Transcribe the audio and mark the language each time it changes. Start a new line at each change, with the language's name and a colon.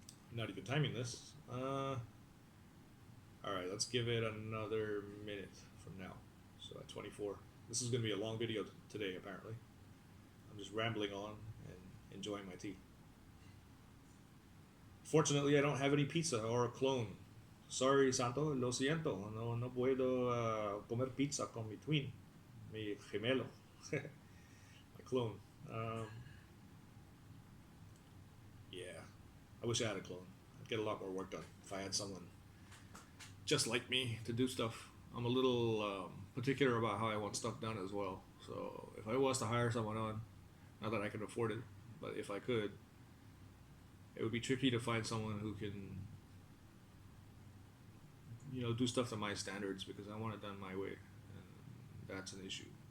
English: I'm not even timing this. Alright, let's give it another minute from now. So at 24. This is going to be a long video today, apparently. I'm just rambling on and enjoying my tea. Fortunately, I don't have any pizza or a clone. Sorry,
Spanish: Santo, lo siento. No puedo comer pizza con mi twin, mi gemelo,
English: my clone. Yeah, I wish I had a clone. I'd get a lot more work done if I had someone just like me to do stuff. I'm a little particular about how I want stuff done as well. So if I was to hire someone on, not that I can afford it, but if I could, it would be tricky to find someone who can, do stuff to my standards, because I want it done my way, and that's an issue.